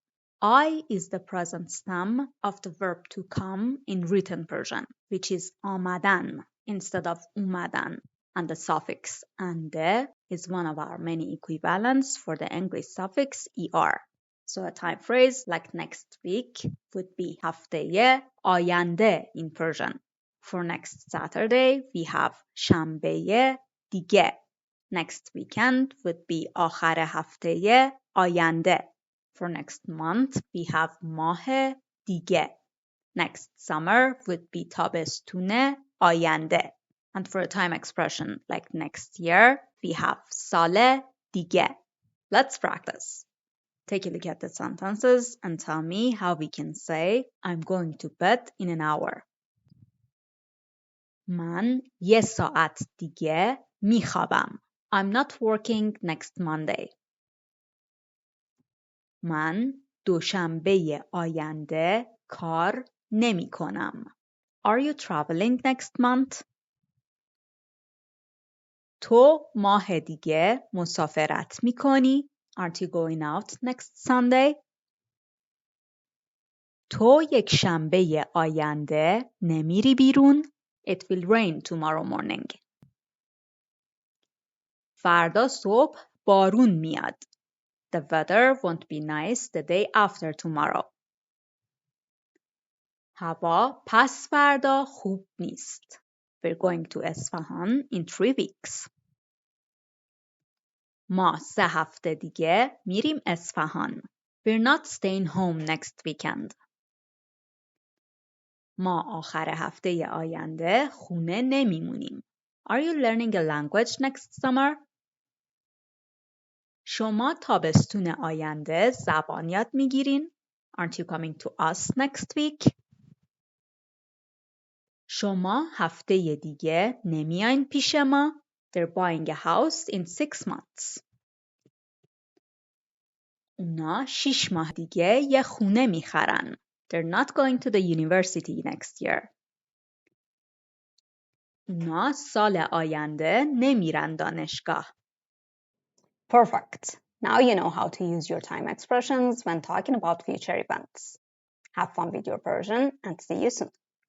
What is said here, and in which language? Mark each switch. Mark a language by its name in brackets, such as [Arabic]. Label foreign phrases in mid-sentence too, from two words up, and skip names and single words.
[English] I is the present stem of the verb to come in written Persian, which is آمدن instead of اومدن. And the suffix ande is one of our many equivalents for the English suffix er. So a time phrase like next week would be [Persian] هفته‌ی آینده [English] in Persian. For next Saturday, we have [Persian] شنبه دیگه. [English] Next weekend would be [Persian] آخر هفته آینده. [English] For next month, we have [Persian] ماه دیگه. [English] Next summer would be [Persian] تابستون آینده. [English] And for a time expression like next year, we have [Persian] سال دیگه. [English] Let's practice. Take a look at the sentences and tell me how we can say I'm going to bed in an hour. [Persian] من یه ساعت دیگه میخوابم. [English] I'm not working next Monday. [Persian] من دوشنبه آینده کار نمی کنم. [English] Are you traveling next month? [Persian] تو ماه دیگه مسافرت می کنی؟ [English] Aren't you going out next Sunday? [Persian] تو یک شنبه آینده نمیری بیرون؟ [English] It will rain tomorrow morning. [Persian] فردا صبح بارون میاد. [English] The weather won't be nice the day after tomorrow. [Persian] هوا پس فردا خوب نیست. [English] We're going to اصفهان in 3 weeks. [Persian] ما 3 هفته دیگه میریم اصفهان. [English] We're not staying home next weekend. [Persian] ما آخر هفته آینده خونه نمیمونیم. [English] Are you learning a language next summer? [Persian] شما تابستون آینده زبان یاد میگیرین؟ [English] Aren't you coming to us next week? [Persian] شما هفته دیگه نمیاین پیش ما؟ [English] They're buying a house in 6 months. [Persian] اونا 6 ماه دیگه یه خونه میخرن. [English] They're not going to the university next year. [Persian] اونا سال آینده نمیرن دانشگاه. [English] Perfect. Now you know how to use your time expressions when talking about future events. Have fun with your Persian and see you soon.